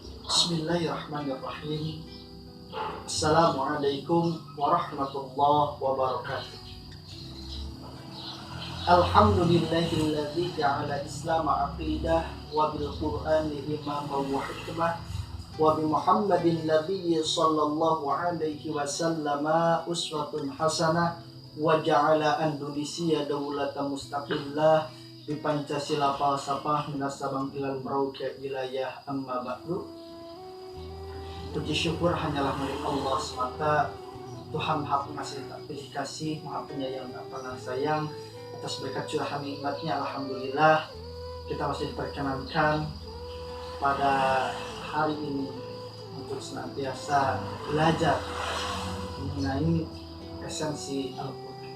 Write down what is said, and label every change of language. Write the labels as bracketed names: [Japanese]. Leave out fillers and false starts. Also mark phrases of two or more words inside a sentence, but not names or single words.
[Arabic] بسم الله الرحمن الرحيم. السلام عليكم ورحمة الله وبركاته. الحمد لله الذي جعل الإسلام عقيدة وبالقرآن إمامة وحكمة وبمحمد النبي صلى الله عليه وسلم أسوة حسنة وجعل Indonesia دولة مستقلة ب Pancasila فلسفة من Sabang إلى Merauke ولاية أما بعد. [Indonesian] Puji syukur hanyalah milik Allah semata, Tuhan Maha Pengasih tak pilih kasih, Maha Penyayang tak pernah sayang. Atas berkat curahan nikmatnya, alhamdulillah kita masih diperkenankan pada hari ini untuk senantiasa belajar mengenai esensi Al-Quran.